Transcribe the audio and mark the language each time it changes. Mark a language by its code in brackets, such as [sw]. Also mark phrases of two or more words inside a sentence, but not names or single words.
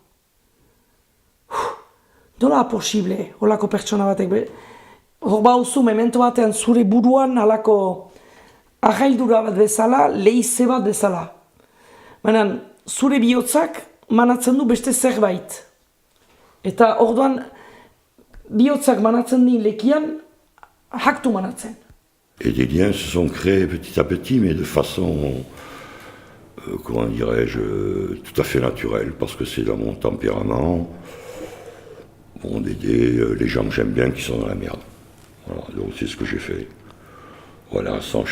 [eu] Nola posible, holako pertsona batek, hor bauzu, memento batean zure buruan halako ahaildura bat bezala, leize bat bezala. Baina, zure bihotzak manatzen du beste zerbait. Eta orduan, bihotzak manatzen din lekian, haktu manatzen. [fr] Et des liens se sont créés petit à petit, mais de façon, comment dirais-je, tout à fait naturelle, parce que c'est dans mon tempérament, d'aider les gens que j'aime bien qui sont dans la merde. Voilà, donc c'est ce que j'ai fait.